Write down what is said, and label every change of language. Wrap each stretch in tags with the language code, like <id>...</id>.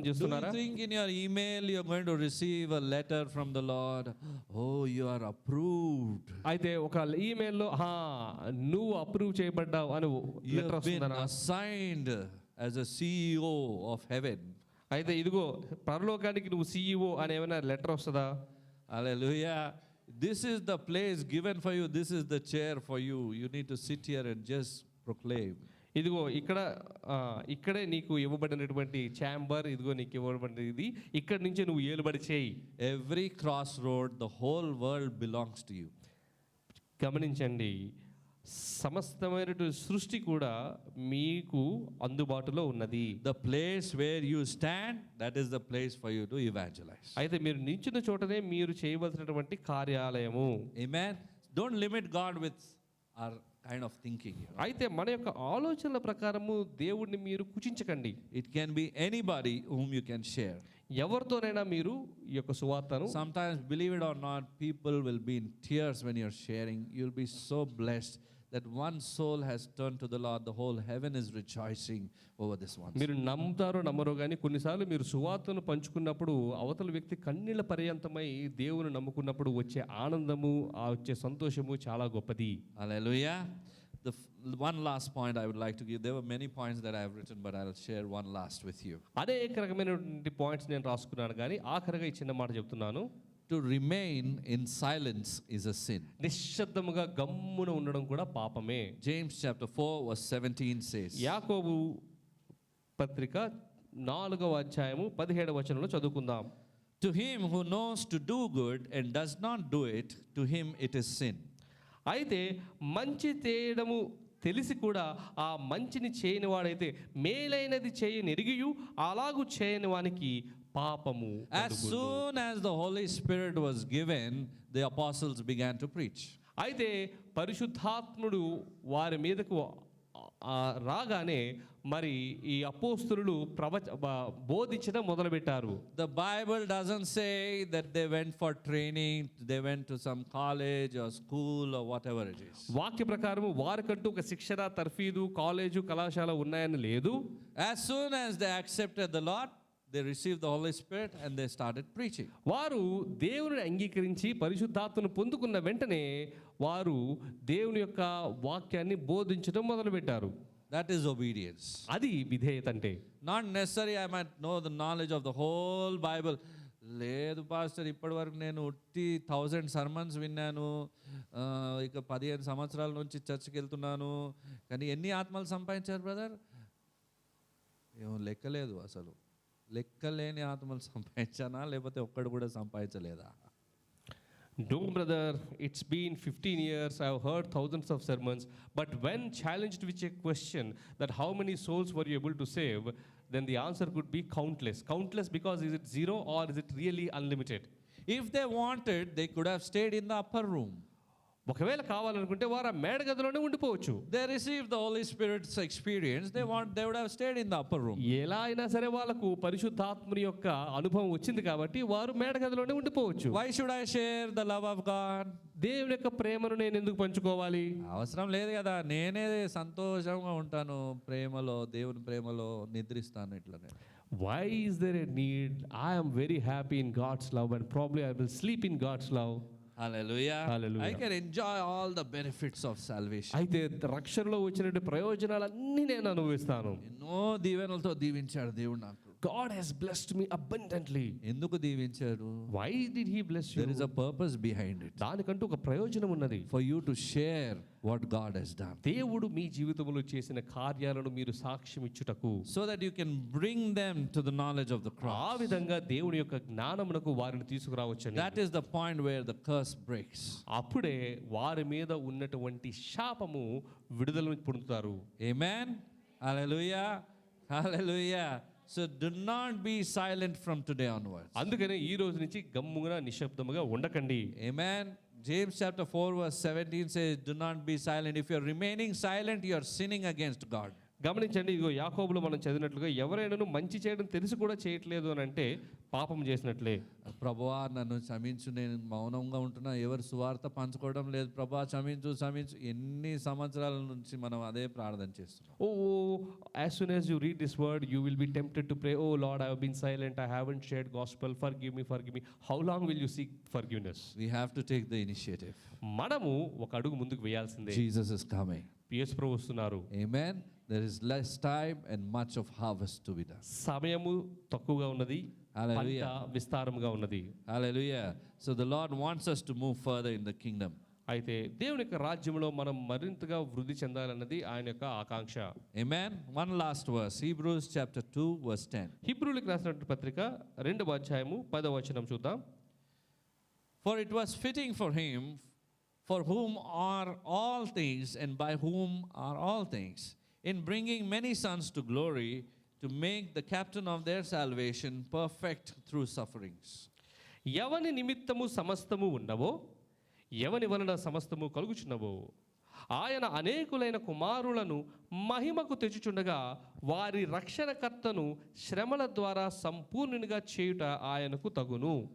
<en>Do</en> <te>చేస్తున్నారా?</te> <en>you think in your email you're going to receive a letter from the Lord? Oh, you are approved.</en> <te>అయితే ఒక ఈమెయిల్లో నువ్వు approve చేయబడ్డావు అని</te> <en>You</en> <te>letter</te> <en>have been</en> <te>వస్తుందా?</te> <en>assigned as a CEO of heaven.</en> <te>అయితే ఇదిగో పరలోకానికి నువ్వు CEO అని ఏమైనా లెటర్ వస్తుందా?</te> <en>Hallelujah. This is the place given for you. This is the chair for you. You need to sit here and just proclaim.</en> <te>ఇదిగో ఇక్కడే నీకు ఇవ్వబడినటువంటి ఛాంబర్, ఇదిగో నీకు ఇవ్వబడినది ఇది, ఇక్కడి నుంచి నువ్వు ఏలుబడి చేయి.</te> <en>Every crossroad, the whole world belongs to you.</en> <te>గమనించండి, సమస్తమైనటువంటి సృష్టి కూడా మీకు అందుబాటులో ఉన్నది.</te> <en>The place where you stand, that is the place for you to evangelize.</en> <te>అయితే మీరు నిల్చున్న చోటనే మీరు చేయవలసినటువంటి కార్యాలయము.</te> <en>Amen. Don't limit God with our kind of thinking.</en> <te>అయితే మన యొక్క ఆలోచనల ప్రకారము దేవుడిని మీరు కుచించకండి.</te> <en>It can be anybody whom you can share.</en> <te>ఎవరితోనైనా మీరు ఈ యొక్క సువార్తను.</te> <en>Sometimes, believe it or not, people will be in tears when you're sharing. You'll be so blessed that one soul has turned to the Lord. The whole heaven is rejoicing over this one.</en> <te>మీరు నమ్ముతారో నమ్మరో కానీ కొన్నిసార్లు మీరు సువార్తను పంచుకున్నప్పుడు అవతల వ్యక్తి కన్నీళ్ల పర్యంతమై దేవుని నమ్ముకున్నప్పుడు వచ్చే ఆనందము, ఆ వచ్చే సంతోషము చాలా గొప్పది.</te> <en>Hallelujah. The one last point I would like to give. There were many points that I have written, but I'll share one last with you.</en> <te>అనేక రకమైనటువంటి పాయింట్స్ నేను రాసుకున్నాను, కానీ ఆఖరిగా ఈ చిన్న మాట చెప్తున్నాను.</te> <en>To remain in silence is a sin.</en> <te>నిశ్శబ్దముగా గమ్మున ఉండడం కూడా పాపమే.</te> <en>James chapter 4 verse 17 says.</en> <te>యాకోబు పత్రిక 4వ అధ్యాయము 17వ వచనంలో చదువుకుందాం.</te> <en>To him who knows to do good and does not do it, to him it is sin.</en> <te>అయితే మంచి చేయడము తెలిసి కూడా ఆ మంచిని చేయని వాడైతే మేలైనది చేయని ఎరిగియు అలాగూ చేయని వానికి పాపము.</te> <en>As soon as the Holy Spirit was given, the apostles began to preach.</en> <te>అయితే పరిశుద్ధాత్ముడు వారి మీదకు రాగానే మరి ఈ అపోస్తులు బోధించడం మొదలుపెట్టారు.</te> <en>The Bible doesn't say that they went for training, they went to some college or school or whatever it is.</en> <te>వాక్య ప్రకారం వారికంటూ ఒక శిక్షణ, తర్ఫీదు, కాలేజు, కళాశాల ఉన్నాయని లేదు.</te> <en>As soon as they accepted the Lord, they received the Holy Spirit and they started preaching.</en> <te>వారు దేవుని అంగీకరించి పరిశుద్ధాత్మను పొందుకున్న వెంటనే వారు దేవుని యొక్క వాక్యాన్ని బోధించడం మొదలుపెట్టారు.</te> <en>That is obedience.</en> <te>అది విధేయత అంటే.</te> <en>Not necessarily I might know the knowledge of the whole Bible.</en> <te>లేదు పాస్టర్, ఇప్పటి వరకు నేను 1000 సర్మన్స్ విన్నాను, ఇక 15 సంవత్సరాల నుంచి చర్చికి వెళ్తున్నాను, కానీ ఎన్ని ఆత్మలు సంపాదించారు బ్రదర్? ఏమో లెక్కలేదు, అసలు లెక్కలేని ఆత్మలు సంపాదించానా లేకపోతే ఒక్కడు కూడా సంపాదించలేదా?</te> <en>No, brother, it's been 15 years. I've heard thousands of sermons. But when challenged with a question that how many souls were you able to save, then the answer could be countless. Countless because is it zero or is it really unlimited? If they wanted, they could have stayed in the upper room.</en> <te>ఒకవేళ కావాలనుకుంటే వారు ఆ మేడ గదిలోనే ఉండిపోవచ్చు.</te> <en>They received the Holy Spirit's experience. They would have stayed in the upper room.</en> <te>ఎలా అయినా సరే వాళ్ళకు పరిశుద్ధాత్మని యొక్క అనుభవం వచ్చింది కాబట్టి వారు మేడ గదిలోనే ఉండిపోవచ్చు.</te> <en>Why should I share the love of God?</en> <te>దేవుని యొక్క ప్రేమను నేను ఎందుకు పంచుకోవాలి? అవసరం లేదు కదా, నేనే సంతోషంగా ఉంటాను ప్రేమలో, దేవుని ప్రేమలో నిద్రిస్తాను ఇట్లనే.</te> <en>Why is there a need? I am very happy in God's love and probably I will sleep in God's love. Hallelujah. Hallelujah. I can enjoy all the benefits of salvation.</en> <te>అయితే రక్షణలో వచ్చినటువంటి ప్రయోజనాలన్నీ నేను అనుభవిస్తాను. ఎన్నో దీవెనలతో దీవించాడు దేవుడు నాకు.</te> <en>God has blessed me abundantly.</en> <te>ఎందుకు దీవించాడు?</te> <en>Why did he bless you? There is a purpose behind it.</en> <te>దానికంటూ ఒక ప్రయోజనం ఉన్నది.</te> <en>For you to share what God has done.</en> <te>దేవుడు మీ జీవితంలో చేసిన కార్యాలను మీరు సాక్ష్యం ఇచ్చుటకు,</te> <en>So that you can bring them to the knowledge of the</en> <te>ఆ</te> <en>cross.</en> <te>విధంగా దేవుని యొక్క జ్ఞానమునకు వారిని తీసుకురావచ్చని.</te> <en>That is the point where the curse breaks.</en> <te>అప్పుడే వారి మీద ఉన్నటువంటి శాపము విడుదల పొందుతారు.</te> <en>Amen. Hallelujah. Hallelujah. So do not be silent from today onwards.</en> <te>అందుకనే ఈ రోజు నుంచి గమ్ముగా నిశ్శబ్దముగా ఉండకండి.</te> <en>Amen. James chapter 4 verse 17 says, do not be silent. If you are remaining silent, you are sinning against God.</en> <te>గమనించండి, ఇదిగో యాకోబులో మనం చదివినట్లుగా ఎవరైనాను మంచి చేయడం తెలిసి కూడా చేయట్లేదు అని అంటే పాపం చేసినట్లే. ప్రభువా నన్ను క్షమించు, నేను మౌనంగా ఉంటున్నా, ఎవరు సువార్త పంచుకోవడం లేదు, ప్రభువా క్షమించు క్షమించు. ఎన్ని సంవత్సరాల నుంచి మనం అదే ప్రార్థన చేస్తున్నాం.</te> <en>As soon as you read this word, you will be tempted to pray, oh Lord, I have been silent, I haven't shared gospel, forgive me, forgive me. How long will you seek forgiveness? We have to take the initiative.</en> <te>మనము ఒక అడుగు ముందుకు వేయాల్సిందే.</te> <en>Jesus is coming.</en> <te>యేసు ప్రభువు వస్తున్నారు.</te> <en>Amen. There is less time and much of harvest to be done.</en> <te>సమయము తక్కువగా ఉన్నది,</te> <en>Hallelujah.</en> <te>పంట విస్తారముగా ఉన్నది.</te> <en>Hallelujah. So the Lord wants us to move further in the kingdom.</en> <te>అయితే దేవుని యొక్క రాజ్యంలో మనం మరింతగా వృద్ధి చెందాలన్నది ఆయన యొక్క ఆకాంక్ష.</te> <en>Amen. One last verse. Hebrews chapter 2 verse 10.</en> <te>హీబ్రూలకు రాసినటువంటి పత్రిక 2వ అధ్యాయము 10వ వచనం చూద్దాం.</te> <en>For it was fitting for him, for whom are all things and by whom are all things, in bringing many sons to glory, to make the captain of their salvation perfect through sufferings.</en> <te>ఎవని నిమిత్తము సమస్తము ఉన్నవో, ఎవని వలన సమస్తము కలుగుచున్నవో, ఆయన అనేకులైన కుమారులను మహిమకు తెచ్చుచుండగా వారి రక్షణకర్తను శ్రమల ద్వారా సంపూర్ణునిగా చేయుట ఆయనకు తగును.</te>